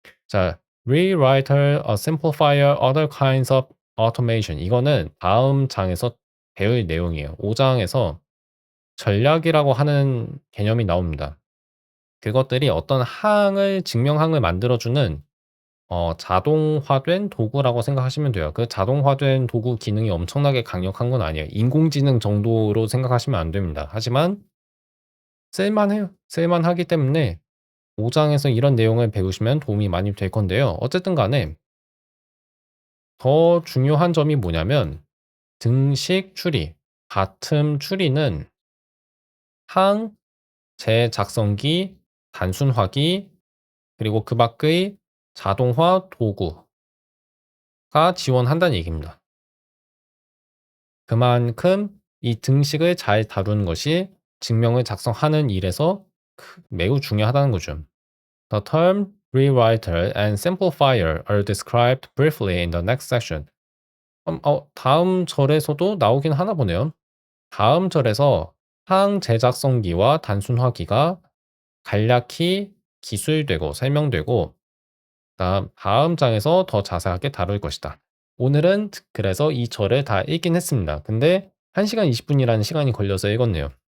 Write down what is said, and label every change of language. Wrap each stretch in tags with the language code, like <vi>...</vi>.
<en>자, rewriter, a simplifier, other kinds of automation.</en> <ko>이거는 다음 장에서 배울 내용이에요. 5장에서 전략이라고 하는 개념이 나옵니다. 그것들이 어떤 증명항을 만들어주는 자동화된 도구라고 생각하시면 돼요. 그 자동화된 도구 기능이 엄청나게 강력한 건 아니에요. 인공지능 정도로 생각하시면 안 됩니다. 하지만 쓸만해요. 쓸만하기 때문에 5장에서 이런 내용을 배우시면 도움이 많이 될 건데요. 어쨌든 간에 더 중요한 점이 뭐냐면 등식 추리, 같음 추리는 항, 재작성기, 단순화기, 그리고 그 밖의 자동화 도구가 지원한다는 얘기입니다. 그만큼 이 등식을 잘 다루는 것이 증명을 작성하는 일에서 매우 중요하다는 거죠.</ko> <en>The term rewriter and simplifier are described briefly in the next section.</en> <ko>다음 절에서도 나오긴 하나 보네요. 다음 절에서 항제작성기와 단순화기가 간략히 기술되고 설명되고 다음 장에서 더 자세하게 다룰 것이다. 오늘은 그래서 이 절을 다 읽긴 했습니다. 근데 1시간 20분이라는 시간이 걸려서 읽었네요.</ko>